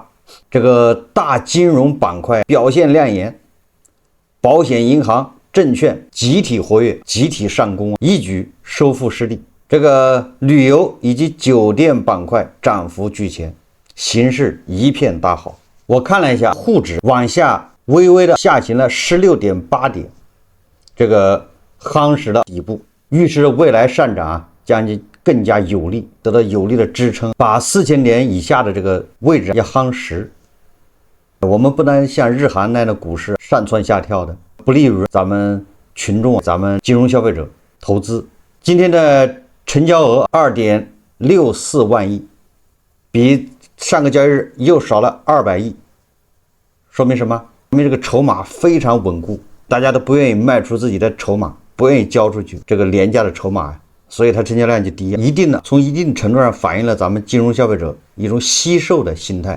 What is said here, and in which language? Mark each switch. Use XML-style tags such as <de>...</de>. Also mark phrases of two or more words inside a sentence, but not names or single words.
<zh>這個大金融板塊表現亮眼，保險、銀行、證券集體活躍，集體上攻，一舉收復失地。這個旅遊以及酒店板塊漲幅居前，形勢一片大好。我看了一下沪指往下微微的下行了16.8點，這個夯實了底部，預示未來上漲將更加有力，得到有力的支撐，把4000點以下的這個位置要夯實。我們不能像日韓那樣的股市上蹿下跳的，不利于咱們群众、咱們金融消費者投資。今天的成交額2.64萬億，比上個交易日又少了200億，說明什麼？说明這個籌碼非常穩固，大家都不願意賣出自己的籌碼，不願意交出去這個廉價的籌碼，所以它成交量就低，從一定程度上反映了咱們金融消費者一種惜售的心態。</zh>